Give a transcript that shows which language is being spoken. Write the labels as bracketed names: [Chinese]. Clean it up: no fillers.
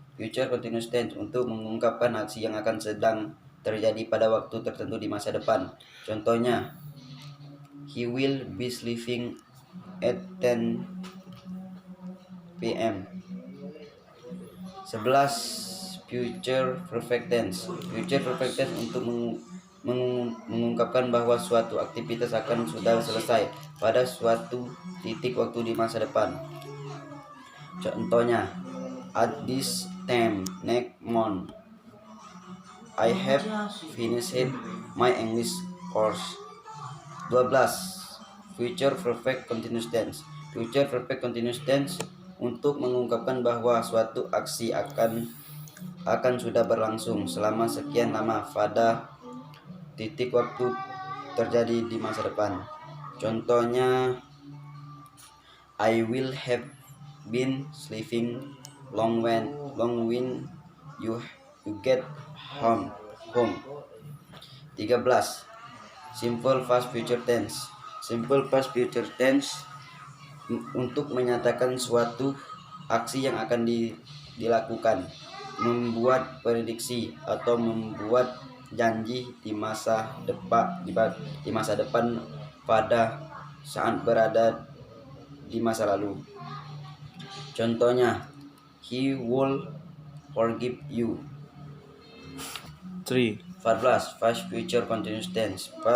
[Indonesian] Future continuous tense untuk mengungkapkan aksi yang akan sedang terjadi pada waktu tertentu di masa depan. [English] Contohnya, he will be sleeping at 10 p.m. 11. Future perfect tense. [Indonesian] Future perfect tense untuk mengungkapkan bahwa suatu aktivitas akan sudah selesai pada suatu titik waktu di masa depan. [English] Contohnya, at this time next month I have finished my English course. 12. Future perfect continuous tense. [Indonesian] Future perfect continuous tense untuk mengungkapkan bahwa suatu aksi akan sudah berlangsung selama sekian lama pada titik waktu terjadi di masa depan. [English] Contohnya, I will have been sleeping long when you get home. 13. Simple past future tense. [Indonesian] Simple past future tense untuk menyatakan suatu aksi yang akan dilakukan, membuat prediksi atau membuat janji di masa depan pada saat berada di masa lalu. [English] Contohnya, he will forgive you. 3. 14. Past future continuous tense.